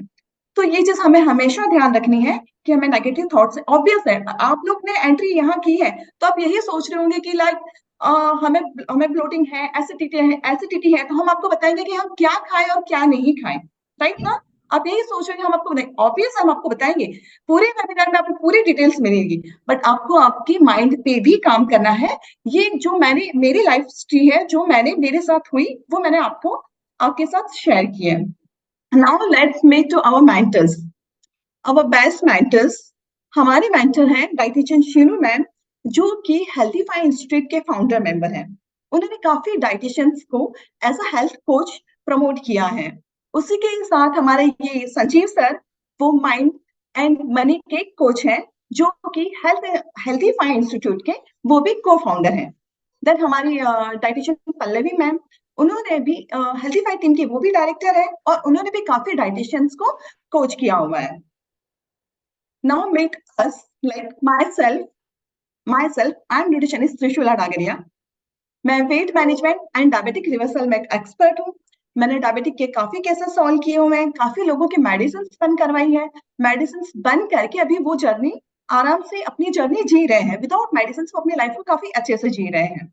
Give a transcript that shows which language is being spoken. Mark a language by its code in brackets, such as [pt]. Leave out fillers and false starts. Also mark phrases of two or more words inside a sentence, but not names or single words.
[hi] तो ये चीज़ हमें हमेशा ध्यान रखनी है कि हमें [en] negative thought [hi] से ऑब्वियस है, आप लोग ने एंट्री यहाँ की है, तो आप यही सोच रहे होंगे कि [en] like a, [hi] हमें हमें ब्लोटिंग है, एसिडिटी है, तो हम आपको बताएँगे कि हम क्या खाएँ और क्या नहीं खाएँ, राइट ना? आप यही सोच रहे हैं कि हम आपको बताएँ ऑब्वियस हम आपको बताएँगे, पूरे वेबिनार में आपको पूरी डिटेल्स मिलेगी, बट आपको आपकी माइंड पे भी काम करना है। ये जो मैंने मेरी [en] life history [hi] है, जो मेरे साथ हुई, वो मैंने आपको आपके साथ शेयर की है। [en] now let's make to our mentors. our best mentors [hi] हमारे मेंटर हैं डाइटिशियन शीनू मैम, जो कि हेल्थीफाई इंस्टीट्यूट के [en] founder member [hi] हैं। उन्होंने काफी डाइटिशियंस को [en] as a health coach [hi] प्रमोट किया है। उसी के साथ हमारे ये संजीव सर, वो [en] mind and money [hi] के कोच हैं, जो कि हेल्थीफाई इंस्टीट्यूट के वो भी [en] co founder [hi] हैं। देन हमारी डाइटिशियन पल्लवी मैम, उन्होंने भी हेल्थीफाई टीम की वो भी डायरेक्टर है और उन्होंने भी काफी डाइटिशियंस को कोच किया हुआ है। [en] Now meet us like myself, I am nutritionist Trishula Dagaria. [hi] मैं [en] weight management and diabetic reversal [hi] में एक्सपर्ट हूँ। मैंने डायबिटिक के काफी केसेस सॉल्व किए हुए हैं, काफी लोगों की मेडिसिन बंद करवाई है, मेडिसिन बंद करके अभी वो जर्नी आराम से अपनी जर्नी जी रहे हैं, [en] without medicine [hi] वो अपनी लाइफ को काफी अच्छे से जी रहे हैं।